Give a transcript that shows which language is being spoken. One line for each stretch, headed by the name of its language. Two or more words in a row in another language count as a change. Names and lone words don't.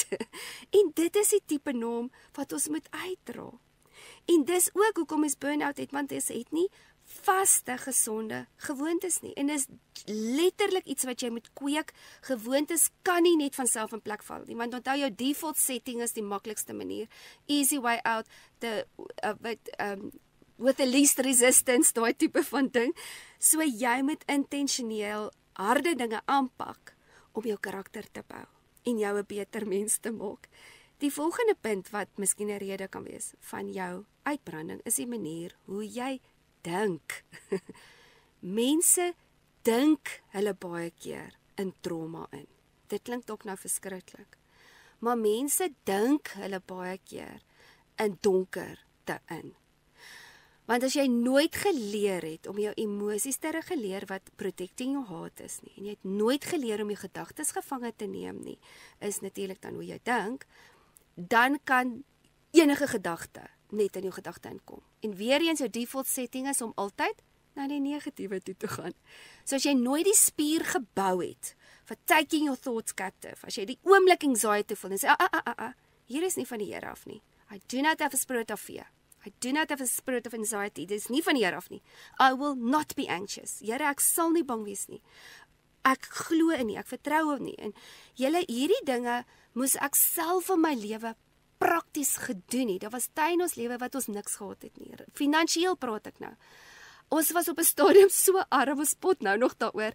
Afrikaans: En dit is die tipe norm wat ons moet uitdra. En dis ook hoekom ons burn-out het, want ons het nie vaste, gesonde gewoontes nie. En dis letterlik iets wat jy moet kweek. Gewoontes kan nie net van self in plek val nie, want onthou jou
English: default setting
Afrikaans: is die maklikste manier.
English: Easy way out, with the least resistance,
Afrikaans: daai tipe van ding. So jy moet intentioneel harde dinge aanpak om jou karakter te bou en jou 'n beter mens te maak. Die volgende punt wat miskien 'n rede kan wees van jou uitbranding is die manier hoe jy dink. Mense dink hulle baie keer in trauma in. Dit klink dalk nou verskriklik. Maar mense dink hulle baie keer in donker te in. Want as jy nooit geleer het om jou emosies te reguleer wat
English: protecting your heart
Afrikaans: is nie, en jy het nooit geleer om jou gedagtes gevange te neem nie, is natuurlik dan hoe jy dink, dan kan enige gedagte net in jou gedagte inkom. En weer eens jou
English: default setting
Afrikaans: is om altyd na die negatiewe toe te gaan. So as jy nooit die spier gebou het
English: for taking your thoughts captive,
Afrikaans: as jy die oomblik anxiety voel en sê, hier is nie van die Here af nie.
English: I do not have a spirit of fear. I do not have a spirit of anxiety.
Afrikaans: Dit is nie van die Here af nie.
English: I will not be anxious.
Afrikaans: Here, ek sal nie bang wees nie. Ek glo in nie, ek vertrou hom nie. En hierdie dinge moes ek self in my lewe prakties gedoen het. Daar was tye in ons lewe wat ons niks gehad het nie. Finansieel praat ek nou. Ons was op 'n stadium so arm, ons spot nou nog daaroor.